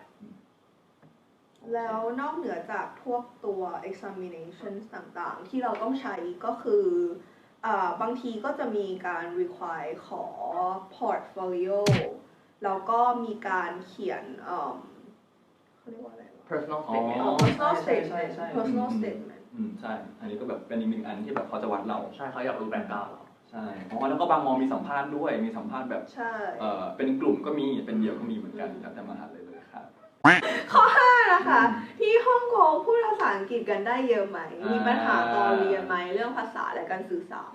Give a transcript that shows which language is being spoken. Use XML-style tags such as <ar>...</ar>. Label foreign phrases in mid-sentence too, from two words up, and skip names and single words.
<th>แล้วนอกเหนือจากพวกตัว examination ต่างๆที่เราต้องใช้ก็คือบางทีก็จะมีการ require ขอ portfolio แล้วก็มีการเขียนเขาเรียกว่าอะไร</th> <en>personal statement personal statement personal statement</en> <th>ใช่อันนี้ก็แบบเป็นอีกหนึ่งอันที่แบบเขาจะวัดเรา ใช่เขาอยากรู้แบ็คกราวด์เรา ใช่แล้วก็บางมอมีสัมภาษณ์ด้วยมีสัมภาษณ์แบบเป็นกลุ่มก็มีเป็นเดี่ยวก็มีเหมือนกันแล้วแต่มหาลัยเลยครับ ข้อ5นะคะที่ฮ่องกงพูดภาษาอังกฤษกันได้เยอะไหมมีปัญหาตอนเรียนไหมเรื่องภาษาและการสื่อสาร</th>